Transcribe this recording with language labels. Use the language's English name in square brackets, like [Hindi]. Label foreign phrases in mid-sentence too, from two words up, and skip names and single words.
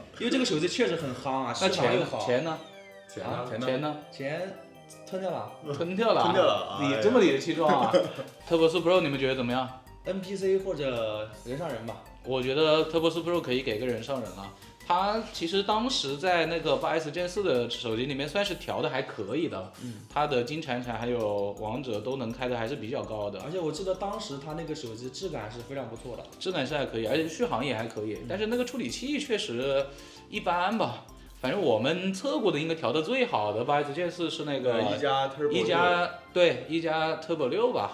[Chinese] 因為這個手機確實很夯啊，市場又好。錢呢？錢吞掉了。你這麼理直氣壯啊？Turbo 4 Pro 你們覺得怎麼樣？NPC 或者人上人吧。我覺得 Turbo 4 Pro 可以給個人上人了。它其實當時在那個 8S Gen 4的手機裡面算是調的還可以的，它的金閃閃還有王者都能開的還是比較高的。而且我記得當時它那個手機質感是非常不錯的，質感是還可以，而且續航也還可以，但是那個處理器確實一般吧。反正我們測過的應該調的最好的 8S Gen 4是那個1加 Turbo 6吧。